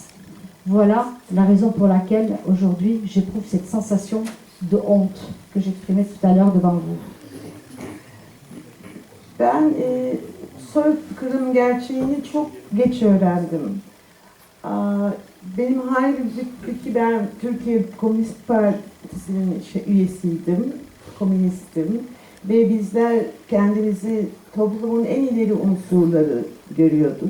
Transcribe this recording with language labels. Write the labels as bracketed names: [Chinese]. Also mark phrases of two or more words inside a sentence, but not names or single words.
[French] Voilà la raison pour laquelle aujourd'hui j'éprouve cette sensation de honte que j'exprimais tout à l'heure devant vous. [Turkish] Ben soykırım gerçeğini çok geç öğrendim. Benim halbuki ben Türkiye Komünist Partisi'nin üyesiydim, komünistim ve bizler kendimizi toplumun en ileri unsurları görüyorduk.